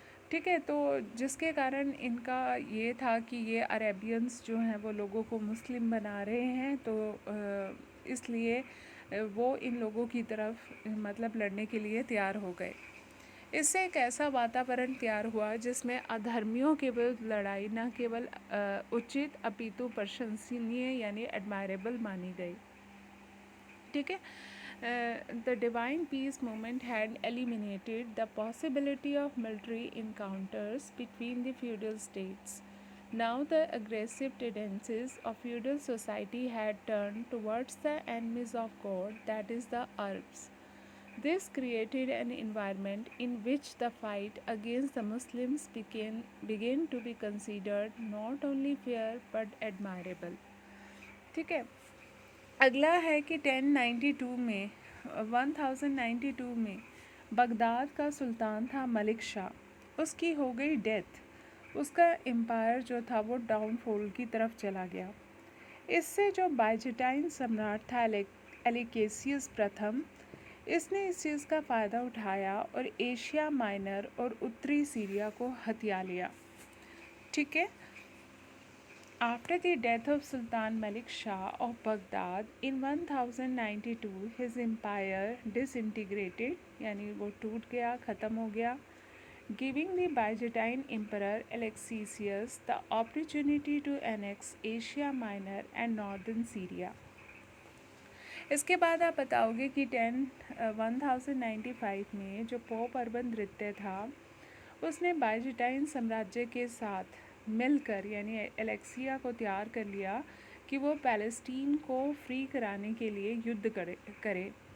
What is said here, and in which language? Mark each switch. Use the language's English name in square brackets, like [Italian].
[Hindi] ठीक है, तो जिसके कारण इनका ये था कि ये अरेबियंस जो हैं वो लोगों को मुस्लिम बना रहे हैं, तो इसलिए वो इन लोगों की तरफ मतलब लड़ने के लिए तैयार हो गए। इससे एक ऐसा वातावरण तैयार हुआ जिसमें अधर्मियों के विरुद्ध लड़ाई न केवल उचित अपितु प्रशंसनीय यानी एडमायरेबल मानी गई। ठीक है, [English] the divine peace movement had eliminated the possibility of military encounters between the feudal states. Now the aggressive tendencies of feudal society had turned towards the enemies of God, that is the Arabs. This created an environment in which the fight against the Muslims began to be considered not only fair but admirable. [Hindi] ठीक है, अगला है कि 1092 में Baghdad का सुल्तान था मलिक शाह, उसकी हो गई डेथ। उसका एम्पायर जो था वो डाउनफॉल की तरफ चला गया। इससे जो बाइजेंटाइन सम्राट था एलिकेसियस प्रथम, इसने इस चीज़ का फ़ायदा उठाया और एशिया माइनर और उत्तरी सीरिया को हथिया लिया। ठीक है, [English] After the death of Sultan Malik Shah of Baghdad in 1092, his empire disintegrated, [Hindi] यानी वो टूट गया, ख़त्म हो गया, [English] giving the Byzantine Emperor Alexius the opportunity to annex Asia Minor and northern Syria. [Hindi] इसके बाद आप बताओगे कि 1095 में जो पोप अर्बन द्वितीय था, उसने बाइजेंटाइन साम्राज्य के साथ मिलकर यानी एलेक्सिया को तैयार कर लिया कि वो पैलेस्टीन को फ्री कराने के लिए युद्ध करे।